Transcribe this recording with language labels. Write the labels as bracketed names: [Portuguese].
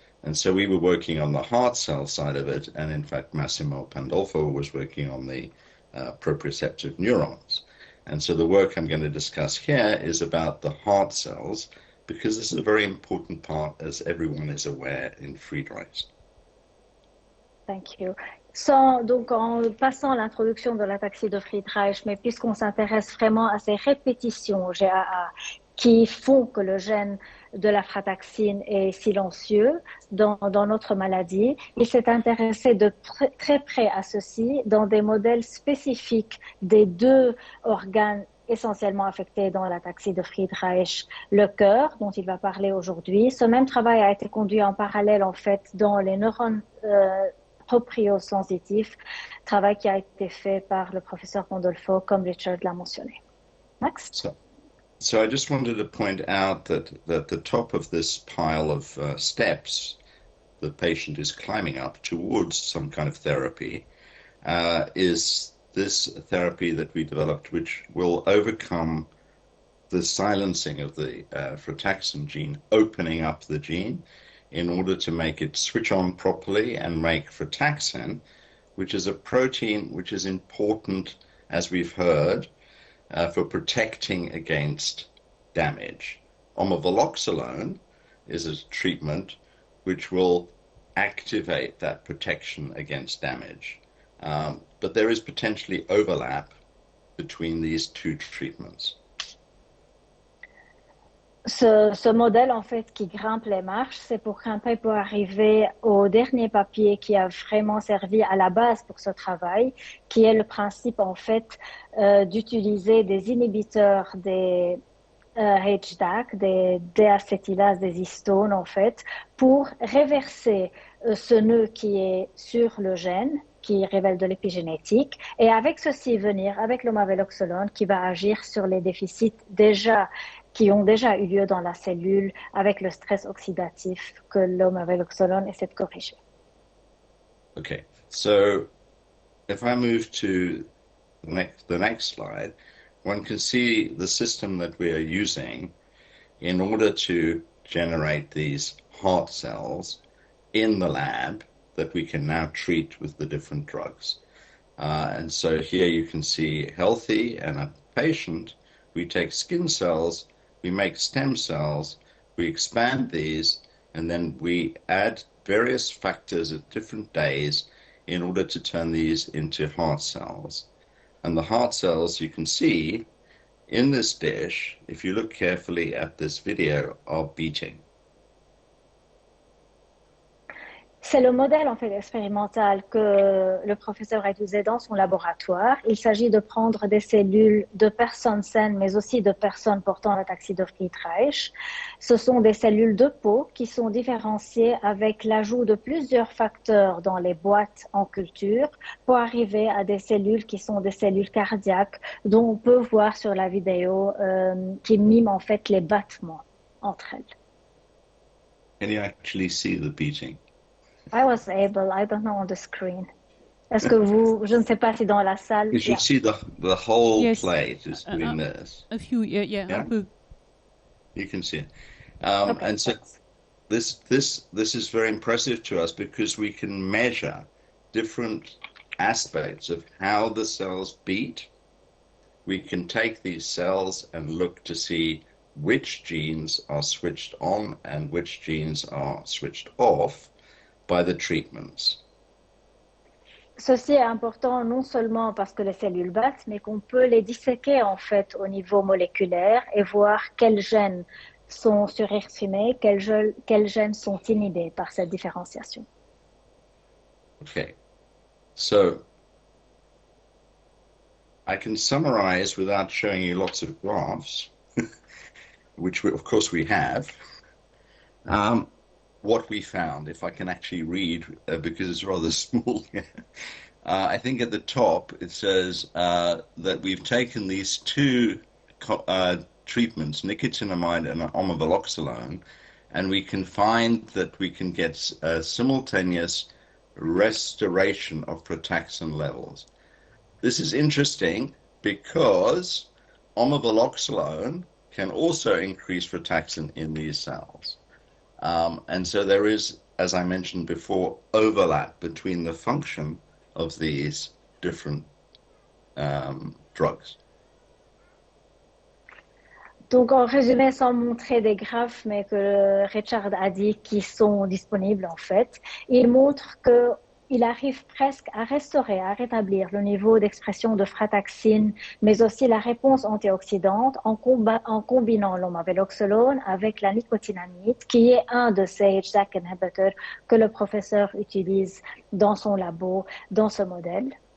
[English] And so we were working on the heart cell side of it, and in fact Massimo Pandolfo was working on the proprioceptive neurons. And so the work I'm going to discuss here is about the heart cells, because this is a very important part, as everyone is aware, in Friedreich. Thank you. [French] Donc, en passant l'introduction de l'ataxie de Friedreich, mais puisqu'on s'intéresse vraiment à ces répétitions GAA qui font que le gène de la frataxine est silencieux dans notre maladie, il s'est intéressé de très près à ceci dans des modèles spécifiques des deux organes essentiellement affectés dans l'ataxie de Friedreich, le cœur, dont il va parler aujourd'hui. Ce même travail a été conduit en parallèle, en fait, dans les neurones propriosensitifs, travail qui a été fait par le professeur Pandolfo, comme Richard l'a mentionné. [English] Next. So I just wanted to point out that the top of this pile of steps the patient is climbing up towards some kind of therapy is this therapy that we developed, which will overcome the silencing of the frataxin gene, opening up the gene in order to make it switch on properly and make frataxin, which is a protein which is important, as we've heard, for protecting against damage. Omaveloxolone is a treatment which will activate that protection against damage. But there is potentially overlap between these two treatments. [French] Ce modèle, en fait, qui grimpe les marches, c'est pour grimper pour arriver au dernier papier qui a vraiment servi à la base pour ce travail, qui est le principe, en fait, d'utiliser des inhibiteurs des HDAC, des déacétylases, des histones, en fait, pour réverser ce nœud qui est sur le gène, qui révèle de l'épigénétique, et avec ceci venir avec l'omaveloxolone qui va agir sur les déficits qui ont déjà eu lieu dans la cellule avec le stress oxydatif que l'omaveloxolone essaie de corriger. [English] Okay, so if I move to the next slide, one can see the system that we are using in order to generate these heart cells in the lab that we can now treat with the different drugs. And so here you can see healthy and a patient, we take skin cells, we make stem cells, we expand these, and then we add various factors at different days in order to turn these into heart cells. And the heart cells you can see in this dish, if you look carefully at this video, are beating. [French] C'est le modèle en fait expérimental que le professeur a utilisé dans son laboratoire. Il s'agit de prendre des cellules de personnes saines, mais aussi de personnes portant l'ataxie de Friedreich. Ce sont des cellules de peau qui sont différenciées avec l'ajout de plusieurs facteurs dans les boîtes en culture pour arriver à des cellules qui sont des cellules cardiaques dont on peut voir sur la vidéo qui miment en fait les battements entre elles. [English] Can you actually see the beating? I was able, I don't know on the screen. [French] Est-ce que vous, je ne sais pas si dans la salle. [English] You should see the whole Yes. plate is doing this. A few, yeah, Yeah? [French] un peu. [English] You can see it. Okay. And so this is very impressive to us because we can measure different aspects of how the cells beat. We can take these cells and look to see which genes are switched on and which genes are switched off by the treatments. Ceci est important non seulement parce que les cellules battent, mais qu'on peut les disséquer en fait au niveau moléculaire et voir quels gènes sont surexprimés, quels gènes sont inhibés par cette différenciation. Okay, so I can summarize without showing you lots of graphs, which of course we have, what we found, if I can actually read, because it's rather small. I think at the top it says that we've taken these two treatments, nicotinamide and omaveloxolone, and we can find that we can get a simultaneous restoration of frataxin levels. This is interesting because omaveloxolone can also increase frataxin in these cells. And so there is, as I mentioned before, overlap between the function of these different drugs. [French] Donc, en résumé, sans montrer des graphes, mais que Richard a dit qui sont disponibles en fait, il montre qu'il arrive presque à restaurer, à rétablir le niveau d'expression de frataxine, mais aussi la réponse antioxydante en combinant l'omaveloxolone avec la nicotinamide, qui est un de ces JAK inhibitors que le professeur utilise dans son labo, dans ce modèle.